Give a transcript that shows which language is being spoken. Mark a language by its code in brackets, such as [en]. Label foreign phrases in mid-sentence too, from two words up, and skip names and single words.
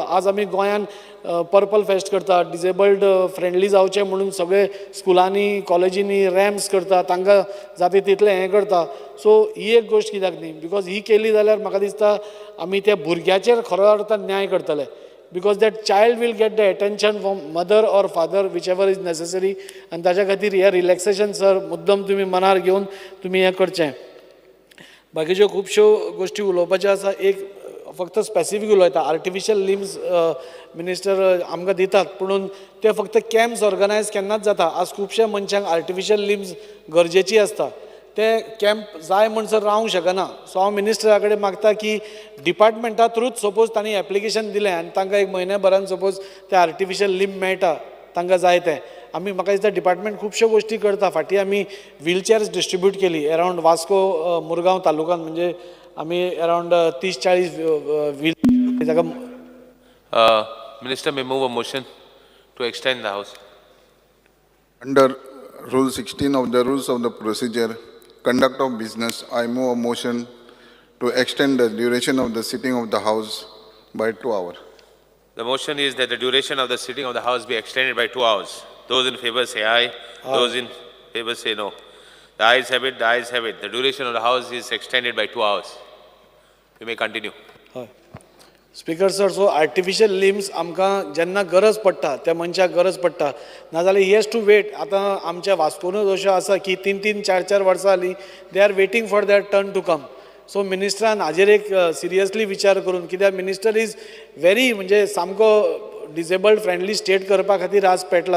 [kok] आज आमी गोंयान पर्पल फेस्ट करता [en] disabled friendly [kok] जावचे म्हणून सगळे स्कुलांनी कॉलेजींनी रॅम्प्स करता तांकां जाता तितलें हें करता. सो ही एक गोश्ट कित्याक न्ही बिकॉज ही केली जाल्यार म्हाका दिसता आमी त्या भुरग्याचेर खरो अर्थान न्याय करतले [en] because that child will get the attention from mother or father, whichever is necessary. [kok] आणि ताच्या खातीर हे रिलॅक्सेशन सर मुद्दम तुम्ही मनार घेवन तुम्ही हें करचें. बाकीच्यो खुबश्यो गोश्टी उलोवपाच्यो आसा. एक फक्त स्पेसिफीक उलयता, [en] artificial limbs minister [kok] आमकां दितात, पुणून ते फक्त [en] camps organise [kok] केन्नाच जाता. आज खुबश्या मनशांक [en] artificial limbs [kok] गरजेची आसता, ते कॅम्प जाय म्हणसर रावंक शकना. सो हांव मिनिस्टरा कडेन मागता की डिपार्टमेंटा थ्रूच सपोज तांणी एप्लिकेशन दिलें आनी तांकां एक म्हयन्याभरान सपोज ते [en] artificial limb [kok] मेळटा तांकां जाय तें. आमी म्हाका दिसता डिपार्टमेंट खुबश्यो गोश्टी करता. फाटीं आमी [en] wheelchairs distribute [kok] केली अरावंड वास्को मुरगांव तालुकान, म्हणजे आमी अरावंड 30-40 व्हील ताका. [en] Minister may move a motion to extend the house. Under Rule 16 of the Rules of the Procedure, Conduct of Business, I move a motion to extend the duration of the sitting of the House by 2 hours. The motion is that the duration of the sitting of the house be extended by 2 hours. Those in favor say aye. Those in favor say no. The ayes have it, the ayes have it. The duration of the house is extended by 2 hours. You may continue. [kok] स्पीकर सर, [en] so artificial limbs [kok] आमकां जेन्ना गरज पडटा त्या मनशाक गरज पडटा, नाजाल्यार [en] he has to wait. [kok] आतां आमच्या वास्कोनूच अश्यो आसा की 3-3, 4-4 वर्सां जालीं [en] they are waiting for their turn to come. [kok] सो मिनिस्टरान हाजेर एक सिरियसली विचार करून, कित्याक [en] minister is very [kok] म्हणजे सामको [en] disabled friendly state [kok] करपा खातीर आज पेटला.